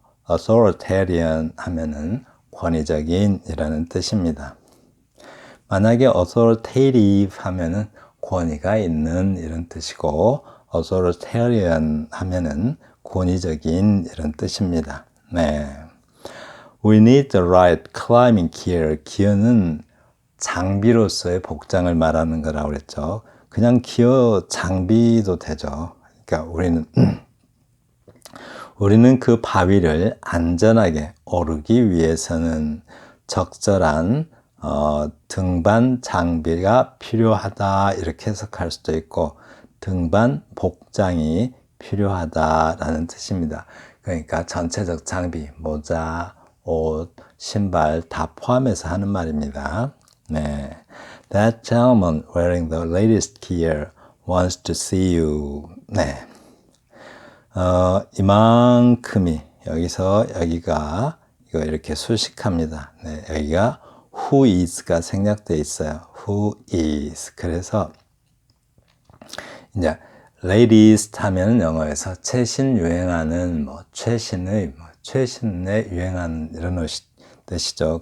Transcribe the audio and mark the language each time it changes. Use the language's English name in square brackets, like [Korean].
[Korean] authoritarian 하면은 권위적인이라는 뜻입니다. 만약에 authoritative 하면은 권위가 있는 이런 뜻이고 authoritarian 하면은 권위적인 이런 뜻입니다. 네. [English] We need the right climbing gear. [Korean] 기어는 장비로서의 복장을 말하는 거라고 그랬죠. 그냥 기어 장비도 되죠. 그러니까 우리는 그 바위를 안전하게 오르기 위해서는 적절한 등반 장비가 필요하다 이렇게 해석할 수도 있고 등반 복장이 필요하다라는 뜻입니다. 그러니까 전체적 장비, 모자, 옷, 신발 다 포함해서 하는 말입니다. 네. [English] That gentleman wearing the latest gear wants to see you. [Korean] 네. 이만큼이 여기서 여기가 이거 이렇게 수식합니다. 네, 여기가 [English] who is [Korean] 가 생략되어 있어요. [English] who is. [Korean] 그래서 이제 latest 하면 영어에서 최신 유행하는 최신의 최신에 유행하는 이런 뜻이죠.